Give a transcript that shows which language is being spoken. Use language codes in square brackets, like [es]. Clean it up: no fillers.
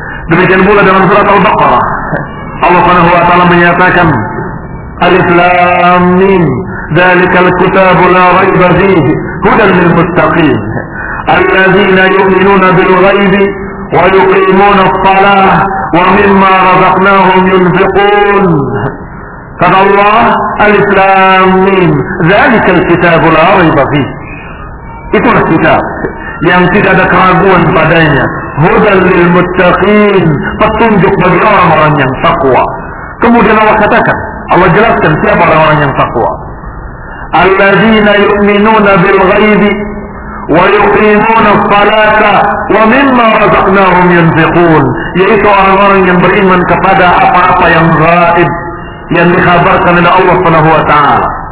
[id] Demikian pula dalam surat Al-Baqarah, Allah Subhanahu wa taala menyatakan [ar] Alif Lam Mim, dzalikal kitab la raiba fihi hudan lil muttaqin alladzina yu'minuna bil ghaibi ويقيمون الصلاة ومما رزقناهم ينفقون. قال الله ألف لام ميم ذلك الكتاب لا ريب فيه. [id] Itulah kitab yang tidak ada keraguan padanya. [ar] هدى للمتقين, [id] petunjuk bagi orang-orang yang takwa. Kemudian Allah katakan, Allah jelaskan siapa orang-orang yang takwa. [ar] الذين يؤمنون بالغيب وَيُقِيمُونَ الصَّلَاةَ وَمِمَّا رَزَقْنَاهُمْ يُنْفِقُونَ, [id] yaitu orang-orang yang beriman kepada apa-apa yang gaib yang dikhabarkan oleh Allah Subhanahu wa taala.